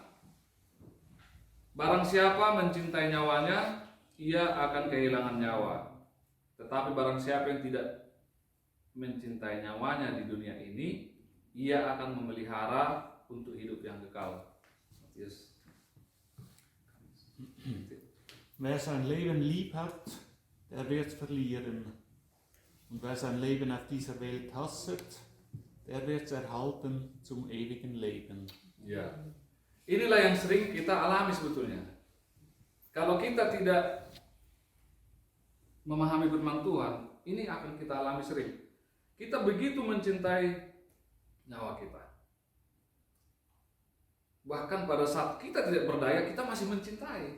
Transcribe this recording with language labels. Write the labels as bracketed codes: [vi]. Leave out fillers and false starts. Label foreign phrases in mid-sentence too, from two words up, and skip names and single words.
[id] Barang siapa mencintai nyawanya, ia akan kehilangan nyawa. Tetapi barang siapa yang tidak mencintai nyawanya di dunia ini, ia akan memelihara untuk hidup yang kekal. Yes. [de] Wer sein Leben lieb hat, der wird es verlieren. Und wer sein Leben auf dieser Welt hasset, der wird es erhalten zum ewigen Leben. [id] Ya. Inilah yang sering kita alami sebetulnya. Kalau kita tidak memahami firman Tuhan, ini akan kita alami sering. Kita begitu mencintai nyawa kita. Bahkan pada saat kita tidak berdaya, kita masih mencintai.